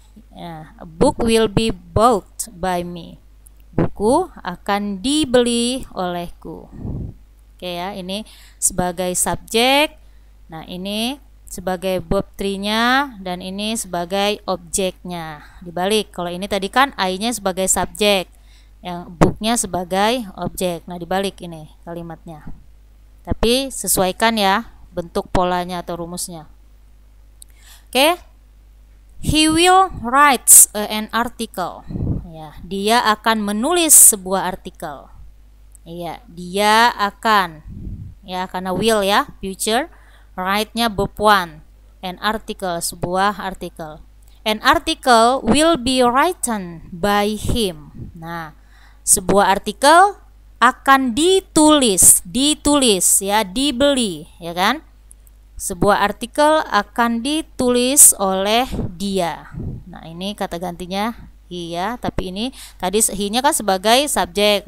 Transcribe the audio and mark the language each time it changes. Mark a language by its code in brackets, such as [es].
[en] Ya, a book will be bought by me. [id] Buku akan dibeli olehku. Oke ya, ini sebagai subjek. Nah, ini sebagai verb 3-nya dan ini sebagai objeknya. Dibalik. Kalau ini tadi kan I-nya sebagai subjek, yang book-nya sebagai objek. Nah, dibalik ini kalimatnya. Tapi sesuaikan ya bentuk polanya atau rumusnya. Oke. [en] He will write an article. [id] Ya, dia akan menulis sebuah artikel. Iya, dia akan. Ya, karena will ya, future. Write-nya verb 1. [en] An article, [id] sebuah artikel. [en] An article will be written by him. [id] Nah, sebuah artikel akan ditulis ya, dibeli, ya kan? Sebuah artikel akan ditulis oleh dia. Nah, ini kata gantinya he ya, tapi ini tadi he-nya kan sebagai subjek.